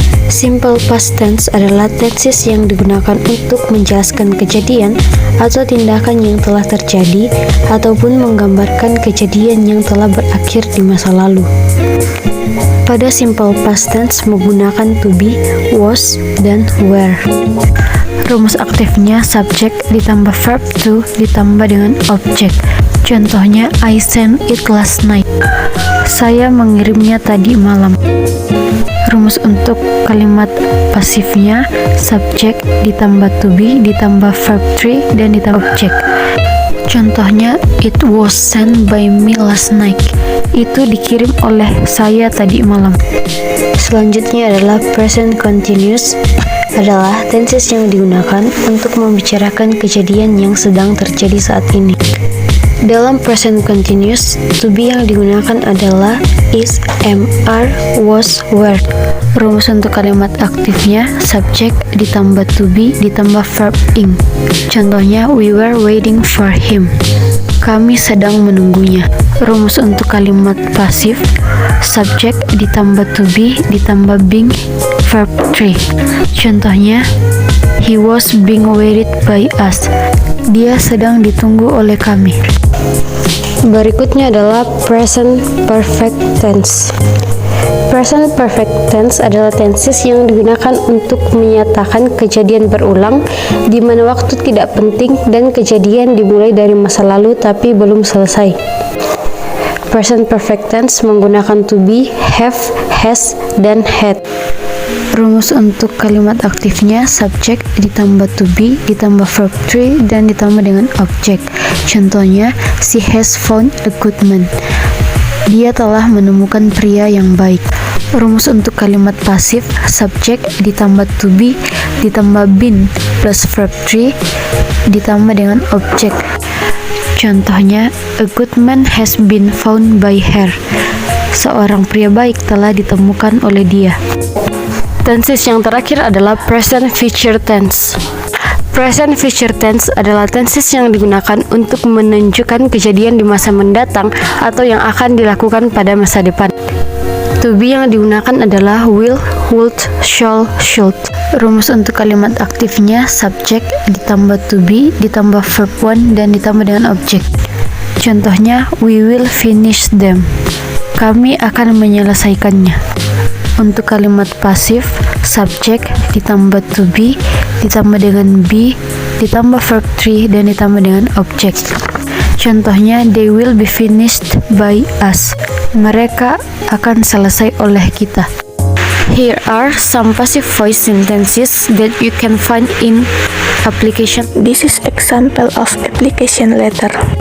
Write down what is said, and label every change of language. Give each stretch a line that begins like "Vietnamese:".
Indonesian: Simple past tense adalah tenses yang digunakan untuk menjelaskan kejadian atau tindakan yang telah terjadi ataupun menggambarkan kejadian yang telah berakhir di masa lalu. Pada simple past tense menggunakan to be, was, dan were. Rumus aktifnya subjek ditambah verb to ditambah dengan objek.
English: Contohnya I sent it last night.
Indonesian: Saya mengirimnya tadi malam. Rumus untuk kalimat pasifnya subjek ditambah to be ditambah verb three dan ditambah objek.
English: Contohnya it was sent by me last night.
Indonesian: Itu dikirim oleh saya tadi malam. Selanjutnya adalah present continuous. Adalah tenses yang digunakan untuk membicarakan kejadian yang sedang terjadi saat ini. Dalam present continuous, to be yang digunakan adalah is, am, are, was, were. Rumus untuk kalimat aktifnya subjek ditambah to be ditambah verb ing.
English: Contohnya, we were waiting for him.
Indonesian: Kami sedang menunggunya. Rumus untuk kalimat pasif subjek ditambah to be ditambah being verb 3.
English: Contohnya, he was being waited by us.
Indonesian: Dia sedang ditunggu oleh kami. Berikutnya adalah present perfect tense. Present perfect tense adalah tenses yang digunakan untuk menyatakan kejadian berulang di mana waktu tidak penting dan kejadian dimulai dari masa lalu tapi belum selesai. Present perfect tense menggunakan to be, have, has, dan had. Rumus untuk kalimat aktifnya subjek ditambah to be ditambah verb 3 dan ditambah dengan objek.
English: Contohnya, she has found a good man.
Indonesian: Dia telah menemukan pria yang baik. Rumus untuk kalimat pasif subjek ditambah to be ditambah been plus verb 3 ditambah dengan objek.
English: Contohnya, a good man has been found by her.
Indonesian: Seorang pria baik telah ditemukan oleh dia. Tenses yang terakhir adalah present future tense. Present future tense adalah tenses yang digunakan untuk menunjukkan kejadian di masa mendatang atau yang akan dilakukan pada masa depan. To be yang digunakan adalah will, would, shall, should. Rumus untuk kalimat aktifnya subjek ditambah to be ditambah verb 1 dan ditambah dengan objek.
English: Contohnya, we will finish them.
Indonesian: Kami akan menyelesaikannya. Untuk kalimat pasif subjek ditambah to be ditambah dengan be ditambah verb 3 dan ditambah dengan objek.
English: Contohnya, they will be finished by us.
Indonesian: Mereka akan selesai oleh kita.
English: Here are some passive voice sentences that you can find in application. This is example of application letter.